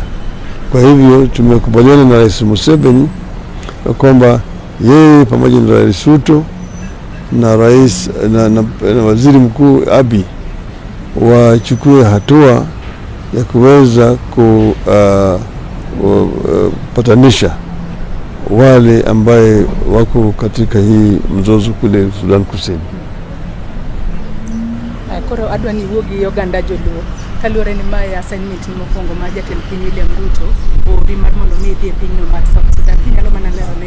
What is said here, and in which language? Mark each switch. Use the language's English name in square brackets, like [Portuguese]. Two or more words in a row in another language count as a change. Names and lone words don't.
[Swahili] Kwa hivyo tumekubaliana na Rais Museveni kwamba yeye pamoja na Rais Ruto na rais na waziri mkuu Abiy wachukue hatua ya kuweza kupatanisha wale ambaye wako katika hii mzozo kule Sudan Kusini. [Luo (Kenya and Tanzania)] Koro adwa ni wuogi Uganda joluo kaluore ni mae assignment ni mokwongo ma jatend piny William Ruto ori mar mondo mi dhi e pinyno mar South Sudan. Inyalo mana